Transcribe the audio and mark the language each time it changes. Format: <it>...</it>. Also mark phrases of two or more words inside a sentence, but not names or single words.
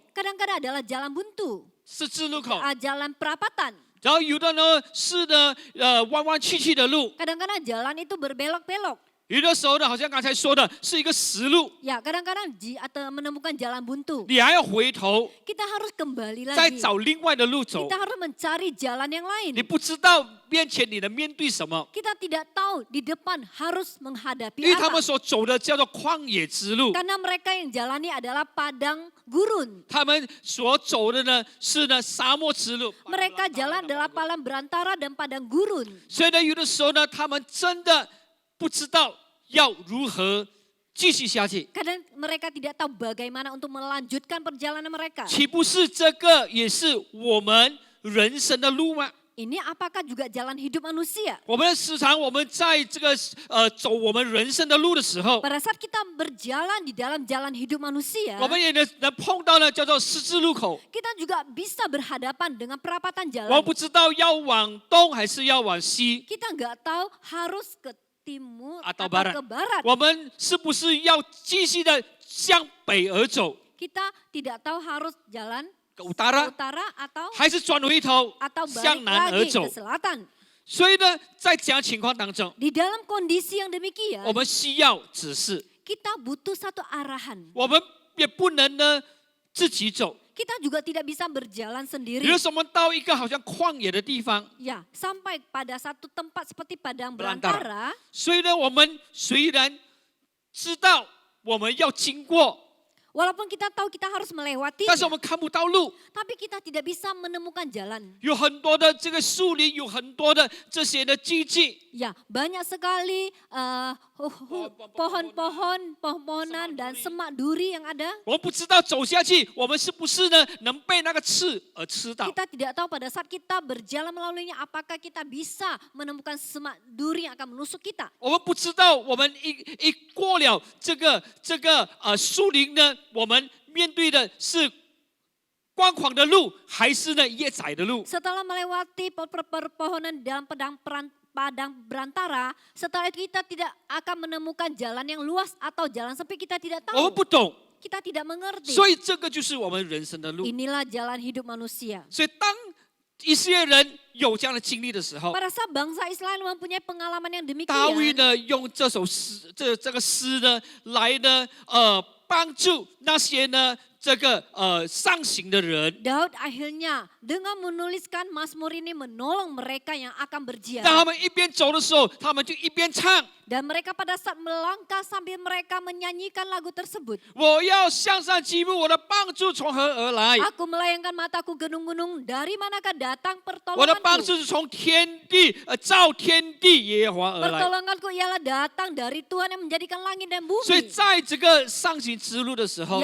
<id>kadang-kadang adalah jalan buntu,</id> <zh>十字路口，</zh> <id>jalan perapatan.</id> <zh>然后有的呢是呢弯弯曲曲的路，</zh> <id>Kadang-kadang jalan itu berbelok-belok.</id> <zh>有的时候呢好像刚才说的是一个死路，</zh> <id>Ya, kadang-kadang atau menemukan jalan buntu.</id> <zh>你还要回头</zh> <id>Kita harus kembali</id> <zh>再</zh> <id>lagi.</id> <zh>找另外的路走</zh> <id>Kita，harus mencari jalan yang</id> <zh>你</zh> <id>lain.</id> <zh>不知道面前你能面对什么，</zh> <id>Kita tidak tahu di depan harus menghadapi</id> <zh>因为他</zh> <id>apa.</id> <zh>们所走的叫做旷野之路，</zh> <id>Karena mereka yang jalani adalah padang gurun.</id> <zh>他们所走的呢是呢沙漠之路。</zh> <id>Mereka jalan adalah padang berantara dan padang gurun.</id> <zh>所以呢，有的时候呢，他们真的不知道要如何继续下去。</zh> <id>Kadang mereka tidak tahu bagaimana untuk melanjutkan perjalanan mereka.</id> <zh>岂不是这个也是我们人生的路吗？</zh> <id>Ini apakah juga jalan hidup manusia?</id> <zh>我们时常在这个走我们人生的路的时候，</zh> <id>Pada saat kita berjalan di dalam jalan hidup manusia,</id> <zh>我们也能碰到呢叫做十字路口。</zh> <id>kita juga bisa berhadapan dengan perapatan</id> <zh>我</zh> <id>jalan.</id> <zh>不知道要往东还是要往西，</zh> <id>Kita nggak tahu harus ke timur Atau atau barat. ke barat.</id> <zh>我们是不是要继续的向北而走，</zh> <id>Kita tidak tahu harus jalan ke ke utara， utara atau</id> <zh>还是转回头</zh> <id>balik</id> <zh>向南而</zh> <id>lagi</id> <zh>走</zh> <id>ke？selatan.</id> <zh>所以呢，在这样情况当中，</zh> <id>Di dalam kondisi yang demikian,</id> <zh>我们需要指示，</zh> <id>kita butuh satu arahan.</id> <zh>我们也不能呢自己走。</zh> <id>Kita juga tidak bisa berjalan</id> <zh>比</zh> <id>sendiri.</id> <zh>如说，我们到一个好像旷野的地方，</zh> <id>Ya, sampai pada satu tempat seperti padang Belantara. belantara,</id> <zh>所以呢，我们虽然知道我们要经过，</zh> <id>walaupun kita tahu kita harus melewati,</id> <zh>但是我们看不到路，</zh> <id>tapi kita tidak bisa menemukan jalan.</id> <zh>有很多的这个树林，有很多的这些的荆棘，</zh> <id>Ya, banyak sekali pohon-pohonan dan semak duri yang ada.</id> <zh>我们不知道走下去，我们是不是呢能被那个刺而吃到？</zh> <id>Kita tidak tahu pada saat kita berjalan melaluinya apakah kita bisa menemukan semak duri yang akan menusuk kita.</id> <zh>我们不知道，我们一过了这个树林呢，我们面对的是光滑的路，还是呢越窄的路？</zh> <id>Setelah melewati pepohonan di dalam padang berantara, setelah itu kita tidak akan menemukan jalan yang luas atau jalan sempit, kita tidak</id> <zh>我们</zh> <id>tahu.</id> <zh>不懂，</zh> <id>Kita tidak mengerti.</id> <zh>所以这个就是我们人生的路。</zh> <id>Inilah jalan hidup manusia.</id> <zh>所以当以色列人有这样的经历的时候，</zh> <id>Pada saat bangsa Israel mempunyai pengalaman yang</id> <zh>大卫</zh> <id>demikian,</id> <zh>呢用这首诗，这个诗呢来呢帮助那些呢这个上行的人，</zh> <id>Daud akhirnya dengan menuliskan Mazmur ini menolong mereka yang akan</id> <zh>当</zh> <id>berjalan.</id> <zh>他们一边走的时候，他们就一边唱。</zh> <id>Dan mereka pada saat melangkah sambil mereka menyanyikan lagu tersebut.</id> <zh>我要向上举目，我的帮助从何而来？</zh> <id>Aku melayangkan mataku gunung-gunung, dari manakah datang</id> <zh>我的帮</zh> <id>pertolonganku?</id> <zh>助是从天地造天地耶和华而来。</zh> <id>Pertolonganku ialah datang dari Tuhan yang menjadikan langit dan</id> <zh>所以</zh> <id>bumi.</id> <zh>在这个上行之路的时候，</zh>